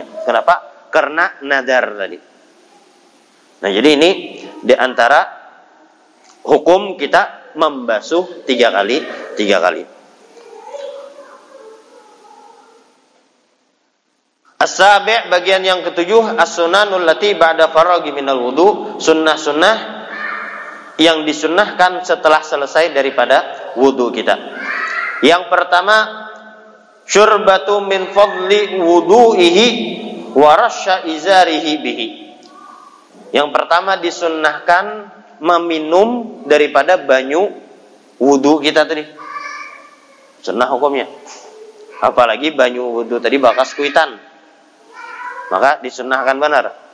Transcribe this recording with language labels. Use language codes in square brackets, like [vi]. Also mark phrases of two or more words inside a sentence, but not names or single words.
[id] Kenapa? Karena nadar tadi. Nah, jadi ini di antara hukum kita membasuh 3 kali. As-sabi', bagian yang ketujuh, [ar] السنن التي بعد الفراغ من الوضوء, [id] sunnah-sunnah yang disunnahkan setelah selesai daripada wudu kita. Yang pertama, [ar] شربة من فضل وضوئه ورش إزاره به. [id] Yang pertama disunnahkan meminum daripada banyu wudu kita tadi. Sunnah hukumnya. Apalagi banyu wudu tadi bekas kuitan, maka disunnahkan benar.